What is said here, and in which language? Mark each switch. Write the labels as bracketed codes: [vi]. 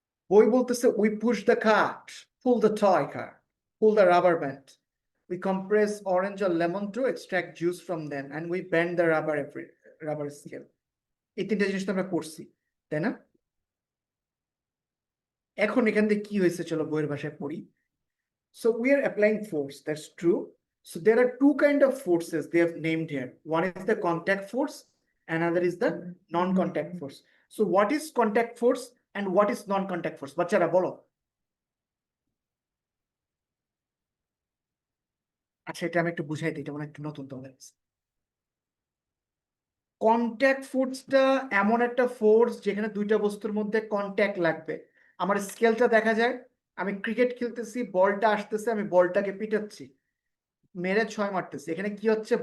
[bn] বই বলতেছে, [en] we push the cart, pull the toy car, pull the rubber band, we compress orange or lemon to extract juice from them, and we bend the rubber scale. [bn] এই তিনটা জিনিস তো আমরা করছি, তাই না? এখন এখান থেকে কি হয়েছে চলো বইয়ের ভাষায় পড়ি। [en] So we are applying force, that's true. So there are two kind of forces they have named here. One is the contact force, another is the non-contact force. So what is contact force and what is non-contact force? [bn] বাচ্চারা বলো। আচ্ছা, এটা আমি একটু বুঝাই দিই, এটা মানে একটু নতুন তোমাদের কাছে। কন্ট্যাক্ট ফোর্সটা এমন একটা ফোর্স যেখানে দুইটা বস্তুর মধ্যে কন্ট্যাক্ট লাগবে। আমার স্কেলটা দেখা যায়, আমি ক্রিকেট খেলতেছি, বলটা আসতেছে, আমি বলটাকে পিটাচ্ছি, মেরে 6 মারতেছি, এখানে কি হচ্ছে?